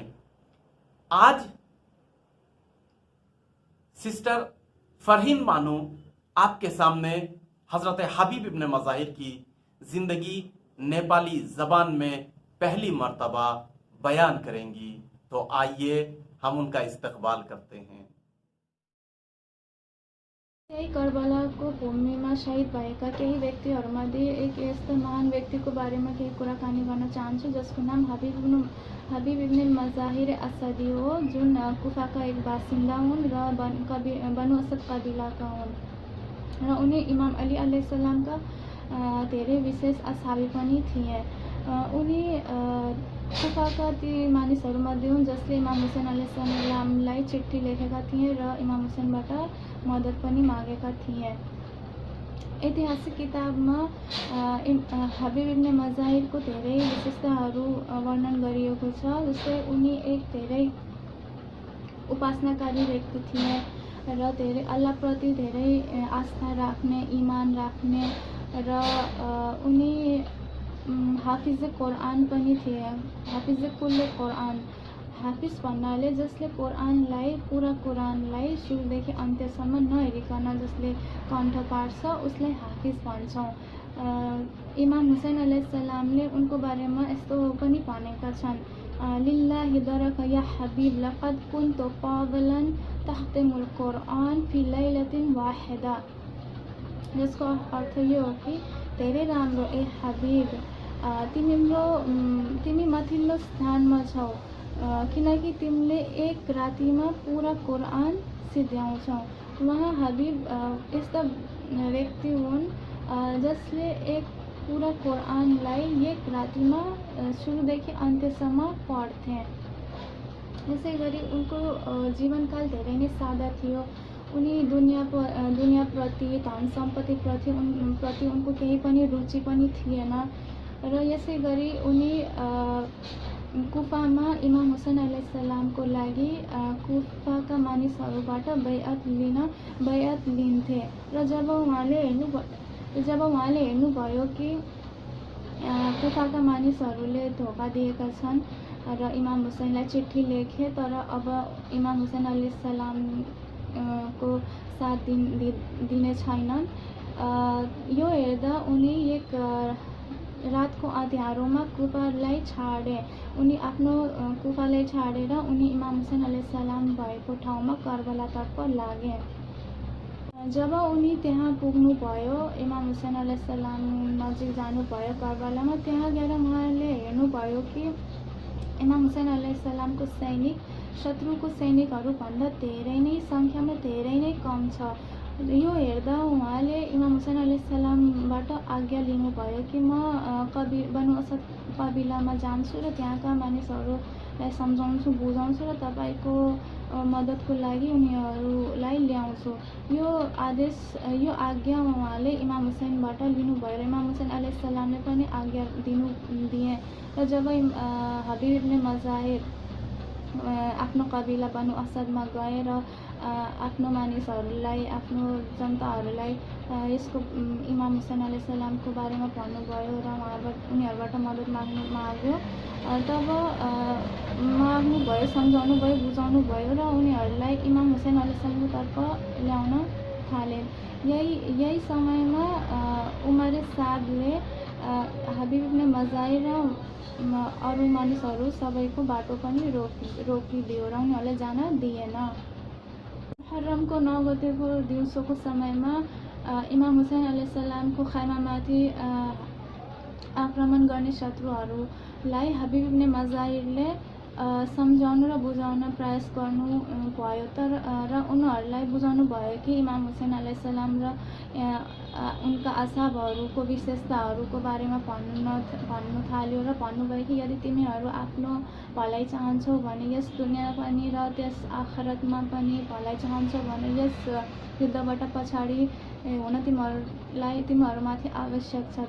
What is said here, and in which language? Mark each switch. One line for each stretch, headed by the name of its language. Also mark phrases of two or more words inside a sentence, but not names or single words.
Urdu: آج سسٹر فرحین بانو آپ کے سامنے حضرت حبیب ابن مظاہر کی زندگی نیپالی زبان میں پہلی مرتبہ بیان کریں گی. تو آئیے ہم ان کا استقبال کرتے ہیں.
Nepali: करबलाको भूमिमा शहीद भएका केही व्यक्तिहरूमध्ये एक यस्तो महान व्यक्तिको बारेमा केही कुराकानी गर्न चाहन्छु, जसको नाम हबीब इब्ने मज़ाहिर असदी हो, जुन कुफाका एक बासिन्दा हुन् र बनु असद कबिलाका हुन् र उनी इमाम अली अलैहिस्सलामका धेरै विशेष असहाबी पनि थिए। उनी कुफाका ती मानिसहरूमध्ये हुन् जसले इमाम हुसैन अलैहिस्सलामलाई चिठी लेखेका थिए र इमाम हुसैनबाट मद्दत पनि मागेका थिए। ऐतिहासिक किताबमा हबीब इब्ने मज़ाहिरको धेरै विशेषताहरू वर्णन गरिएको छ। जस्तै उनी एक धेरै उपासनाकारी व्यक्ति थिए र धेरै अल्लाहप्रति धेरै आस्था राख्ने, इमान राख्ने र उनी हाफिज कुरान पनि थिए। हाफिज
Arabic: كل القرآن,
Nepali: हाफिज भन्नाले जसले पुरा कुरानलाई सुरुदेखि अन्त्यसम्म नहेरिकन जसले कण्ठ पार्छ उसलाई हाफिज भन्छौँ। इमाम हुसैन अलैहिस्सलामले उनको बारेमा यस्तो पनि भनेका छन्,
Arabic: لله درك يا حبيب لقد كنت فاضلا تختم القرآن في ليلة واحدة.
Nepali: जसको अर्थ यो हो कि धेरै राम्रो ए हबीब, तिमी माथिल्लो स्थानमा छौ, किनकि तिमीले एक रातिमा पुरा कुरान सिद्ध्याउँछौ। वहाँ हबीब यस्ता व्यक्ति हुन् जसले एक पुरा कुरानलाई एक रातिमा सुरुदेखि अन्त्यसम्म पढ्थे। यसै गरी उनको जीवनकाल धेरै नै सादा थियो। उनी दुनियाँप्रति, धन सम्पत्तिप्रति उनको केही पनि रुचि पनि थिएन र यसै गरी उनी कुफामा इमाम हुसैन अलैहिस्सलामको लागि कुफाका मानिसहरूबाट बैअत लिन्थे र जब उहाँले हेर्नुभयो कि कुफाका मानिसहरूले धोका दिएका छन् र इमाम हुसैनलाई चिठी लेखे तर अब इमाम हुसैन अलैहिस्सलाम को साथ दिने छैनन्, यो हेर्दा उनी एक रातको अँध्यारोमा कुफालाई छाडे। उनी आफ्नो कुफालाई छाडेर उनी इमाम हुसैन अलैहिस्सलाम भएको ठाउँमा करबलातर्फ लागे। जब उनी त्यहाँ पुग्नुभयो, इमाम हुसैन अलैहिस्सलाम नजिक जानुभयो करबलामा, त्यहाँ गएर उहाँले हेर्नुभयो कि इमाम हुसैन अलैहिस्सलामको सैनिक शत्रुको सैनिकहरूभन्दा धेरै नै सङ्ख्यामा धेरै नै कम छ। यो हेर्दा उहाँले इमाम हुसैन अलैहिस्सलामबाट आज्ञा लिनुभयो कि म बनु असद कबिलामा जान्छु र त्यहाँका मानिसहरूलाई सम्झाउँछु, बुझाउँछु र तपाईँको मद्दतको लागि उनीहरूलाई ल्याउँछु। यो आज्ञा उहाँले इमाम हुसैनबाट लिनुभयो र इमाम हुसैन अलैहिस्सलामले पनि आज्ञा दिए र जब हबीब इब्ने मज़ाहिर आफ्नो कबिला बनु असदमा गएर आफ्नो मानिसहरूलाई आफ्नो जनताहरूलाई यसको इमाम हुसैन अलैहिस्सलामको बारेमा भन्नुभयो र उनीहरूबाट मद्दत माग्यो। तब माग्नुभयो, सम्झाउनु भयो, बुझाउनु भयो र उनीहरूलाई इमाम हुसैन अलैहिस्सलामको तर्फ ल्याउन थाले। यही समयमा उमर सादले हबीब इब्ने मजाहिर र अरू मानिसहरू सबैको बाटो पनि रोकिदियो र उनीहरूलाई जान दिएन। मुहर्रमको 9 गतेको दिउँसोको समयमा इमाम हुसैन अलैहिस्सलामको खैमामाथि आक्रमण गर्ने शत्रुहरूलाई हबीब इब्ने मजाहिरले सम्झाउनु र बुझाउन प्रयास गर्नु भयो र उनीहरूलाई बुझाउनु भयो कि इमाम हुसैन अलैहिस्सलाम र उनका असहाबहरूको विशेषताहरूको बारेमा भन्नु थाल्यो र भन्नुभयो कि यदि तिमीहरू आफ्नो भलाइ चाहन्छौ भने यस दुनियाँ पनि र त्यस आखिरतमा पनि भलाइ चाहन्छौ भने यस युद्धबाट पछाडि हुन तिमीहरूमाथि आवश्यक छ।